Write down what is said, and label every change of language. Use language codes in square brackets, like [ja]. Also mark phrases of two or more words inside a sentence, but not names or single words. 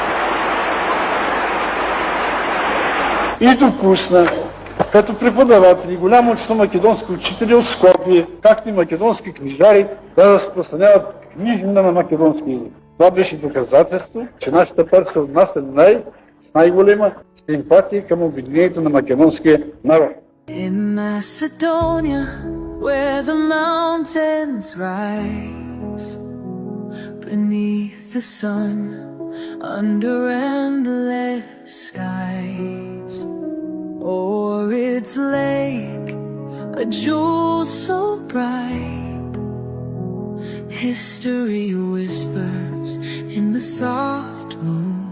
[bg] И допусна като преподаватели голямо число македонски учители от Скопие, както и македонски книжари, да разпространяват книги на македонски език. Това беше доказателство, че нашата партия се отнася с най-голема симпатия към обединението на македонския народ. [en] In Macedonia, where the mountains rise beneath the sun, under endless skies, o'er its lake, a jewel so bright, history whispers in the soft moon.